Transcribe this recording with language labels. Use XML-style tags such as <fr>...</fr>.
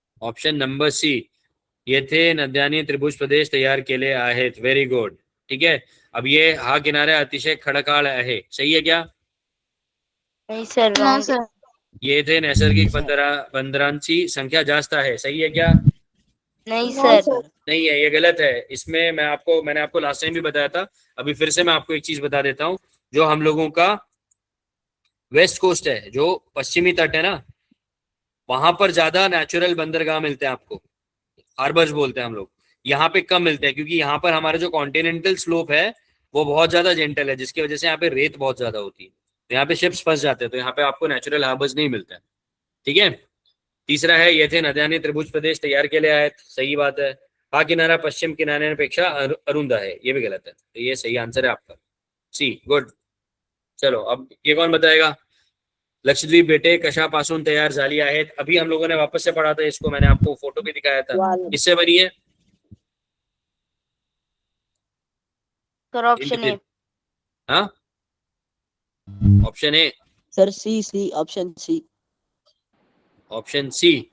<mr>Option number C, येथे नद्यांनी त्रिभुज प्रदेश तयार केले आहेत। Very good.</mr> <hi>ठीक है, अब ये</hi> <mr>हा किनारा अतिशय खडकाळ आहे,</mr> <hi>सही है क्या? नहीं सर, रॉन्ग सर.</hi> <mr>येथे नैसर्गिक बंदरांची संख्या जास्त आहे,</mr> <hi>सही है क्या? नहीं सर. नहीं है, ये गलत है। इसमें मैंने आपको लास्ट टाइम भी बताया था, अभी फिर से मैं आपको एक चीज बता देता हूँ। जो हम लोगों का वेस्ट कोस्ट है, जो पश्चिमी तट है ना, वहां पर ज्यादा नेचुरल बंदरगाह मिलते हैं आपको, हार्बर्स बोलते हैं हम लोग। यहाँ पे कम मिलते हैं क्योंकि यहाँ पर हमारा जो कॉन्टिनेंटल स्लोप है वो बहुत ज्यादा जेंटल है, जिसकी वजह से यहाँ पे रेत बहुत ज्यादा होती है, तो यहाँ पे शिप्स फंस जाते हैं, तो यहाँ पे आपको नेचुरल हार्बर्स नहीं मिलते हैं। ठीक है, तीसरा है</hi> <mr>येथे नद्यांनी त्रिभुज प्रदेश तैयार केले आहेत,</mr> <hi>सही बात है।</hi> <mr>हा किनारा पश्चिम किनाऱ्यापेक्षा अरुंद</mr> <hi>है, ये भी गलत है, तो ये सही आंसर है आपका, सी। गुड। चलो अब ये कौन बताएगा?</hi> <mr>लक्षद्वीप बेटे कशापासून तैयार झाली आहेत?</mr> <hi>अभी हम लोगों ने वापस से पढ़ा था इसको, मैंने आपको फोटो भी दिखाया था। इससे बनी है सर ऑप्शन ए. हाँ, option A, sir C option C. Option C.</hi>